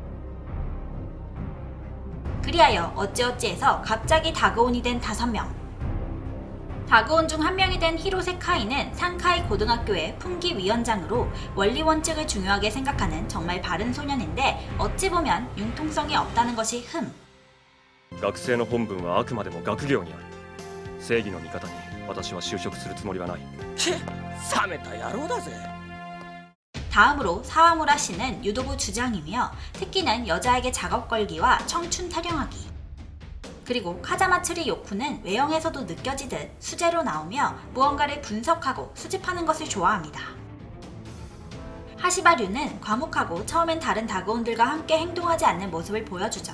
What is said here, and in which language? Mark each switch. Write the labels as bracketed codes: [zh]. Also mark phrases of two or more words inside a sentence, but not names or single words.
[ko] 그리하여 어찌어찌해서 갑자기 다그온이 된 5명. 다그온 중 한 명이 된 히로세 카이는 상카이 고등학교의 풍기위원장으로 원리 원칙을 중요하게 생각하는 정말 바른 소년인데 어찌 보면 융통성이 없다는 것이 흠. [ja] 学生の本分はあくまでも学業にある。正義の味方に私は就職するつもりはない。チェ、冷めた野郎だぜ。 [ko] 다음으로 사와무라 씨는 유도부 주장이며 특기는 여자에게 작업 걸기와 청춘 타령하기. 그리고 카자마츠리 요쿠는 외형에서도 느껴지듯 수제로 나오며 무언가를 분석하고 수집하는 것을 좋아합니다. 하시바류는 과묵하고 처음엔 다른 다그온들과 함께 행동하지 않는 모습을 보여주죠.